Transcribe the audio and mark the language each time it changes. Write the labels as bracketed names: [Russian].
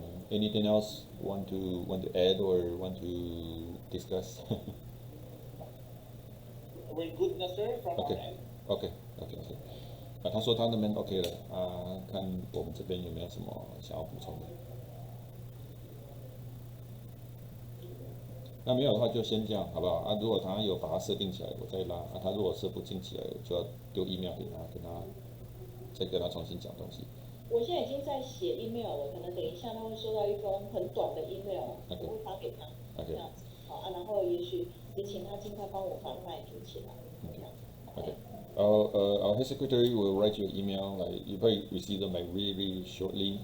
[English] Anything else want to add or want to discuss? We're good now, sir, from our end. Okay. [Chinese] 他说他那边 OK 了看我们这边有没有什么想要补充的。那没有的话就先这样，好不好？如果他有把它设定起来，我再拉他如果设不进起来，我就要丢 email 给他，再跟他重新讲东西。我现在已经在写 email 了，可能等一下他会收到一封很短的 email， 我会发给他，这样子，然后也许也请他尽快帮我把 line 组起来，这样子。 [English] Our head secretary will write you an email. You probably receive them really, really shortly.